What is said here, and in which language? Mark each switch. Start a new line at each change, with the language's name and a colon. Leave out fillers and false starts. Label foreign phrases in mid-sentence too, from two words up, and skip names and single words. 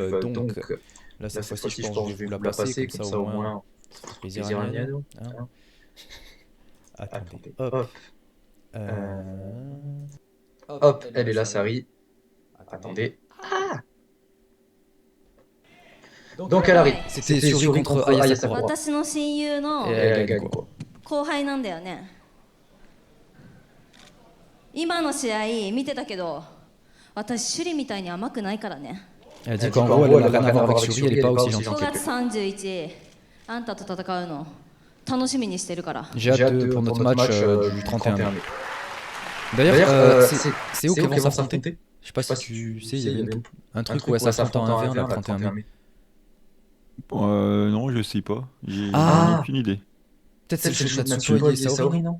French: Donc, là, cette fois-ci, je pense que je vais vous la passer, comme ça au moins, ça fait plaisir à Niano. Attendez, hop. Hop, elle est là, Sari. Attendez. Donc elle arrive. C'était Suri contre Aya Sakura.
Japanese: 私の親友の
French: Et elle gagne quoi.
Japanese: 後輩なんだよね。今の試合見てたけど、私シュリみたいに甘くないからね。
French: Elle dit qu'en gros, elle n'a rien à voir avec Shuri, elle n'est pas aussi gentille.
Japanese: 5 月31日、あんたと戦うの楽しみにしてるから。
French: J'ai hâte pour notre match du 31 mai. D'ailleurs, c'est où qu'ils vont s'affronter? Je sais pas si tu sais, il y a un truc où elle s'affronte en 1v1 le 31 mai. Non, je sais pas. J'ai aucune idée. Peut-être c'est le show de Natsuko et Saori, non?